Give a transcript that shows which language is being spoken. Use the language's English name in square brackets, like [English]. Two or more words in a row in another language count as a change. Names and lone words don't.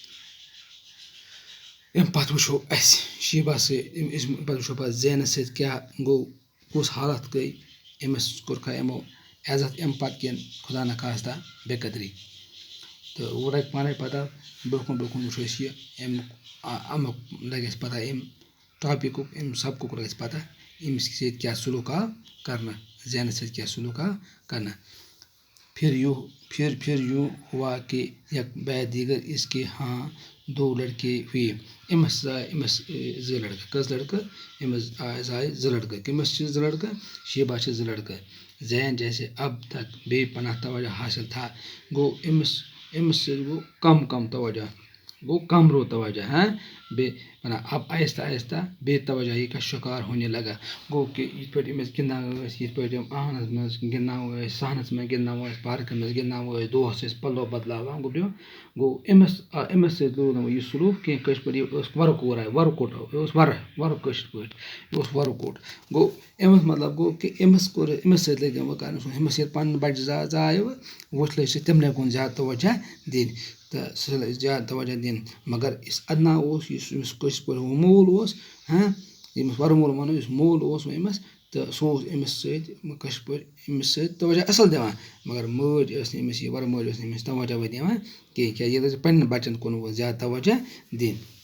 [Kashmiri] امہِ پتہٕ وٕچھو اسہِ شیبا سۭتۍ پتہٕ وٕچھو پتہٕ زینس سۭتۍ کیاہ گوٚو کُس حالت گٔے أمِس کوٚرکھا یمو عزت امہِ پتہٕ کِنہٕ خدا نخواستہ بے قدری تہٕ اور لگہِ پانے پتہ برونٛہہ کُن وٕچھو أسۍ یہِ امیُک لگہِ اَسہِ پتہ امہِ ٹاپِکُک امہِ سبقُک لگہِ اَسہِ پتہ أمِس سۭتۍ کیاہ سلوٗک آو کرنہٕ زینس سۭتۍ کیاہ سلوٗک آو کرنہٕ. [Urdu] پھر یوں ہوا کہ یک بعد دیگر اس کے ہاں دو لڑکے ہوئے. [Kashmiri] امس زٕ لڑکہٕ کٔژ لڑکہٕ امس زایہِ زٕ لڑکہٕ کٔمِس چھِ زٕ لڑکہٕ شیبا چھِ زٕ لڑکہٕ. [Urdu] زین جیسے اب تک بے پناہ توجہ حاصل تھا [Kashmiri] گو امس سۭتۍ گوٚو کم توجہ گوٚو کم رو توجہ [Urdu] بے پناہ اب آہستہ آہستہ بے توجہی کا شکار ہونے لگا [Kashmiri] گوٚو کہ یِتھ پٲٹھۍ أمِس گِنٛدان ٲسۍ یِتھ پٲٹھۍ یِم آنٛگنَس منٛز گِنٛدناوان ٲسۍ صحنَس منٛز گِنٛدناوان ٲسۍ پارکَن منٛز گِنٛدناوان ٲسۍ دوس ٲسۍ پَلو بَدلاوان گوٚبریو گوٚو أمِس سۭتۍ لوگ نہٕ یہِ سلوٗک کینٛہہ کٲشِر پٲٹھۍ یہِ ٲس وَرٕ کوٗر وَرٕ یہِ اوس وَرٕ کٲشِر پٲٹھۍ یہِ اوس وَرٕ کوٚٹ گوٚو امیُک مطلب گوٚو کہ أمِس سۭتۍ لٔگۍ یِم کَرٕنۍ أمِس ییٚلہِ پَنٕنۍ بَچہِ زایہِ وۄتھ لٔج سُہ تِمنٕے کُن زیادٕ توجہ دِنۍ تہٕ سُہ لٔج زیادٕ توجہ دِنۍ مگر یُس ادنا اوس یُس أمِس کٲشِر پٲٹھۍ مول اوس ییٚمِس وَرٕ مول وَنو یُس مول اوس أمِس تہٕ سُہ اوس أمِس سۭتۍ کٲشِر پٲٹھۍ أمِس سۭتۍ توجہ اَصٕل دِوان مگر مٲج ٲس نہٕ أمِس یہِ وَرٕ مٲج ٲس نہٕ أمِس توجہ دِوان کینٛہہ کیٛازِ یہِ لٔج پنٛنٮ۪ن بَچَن کُن وۄنۍ زیادٕ توجہ دِنۍ.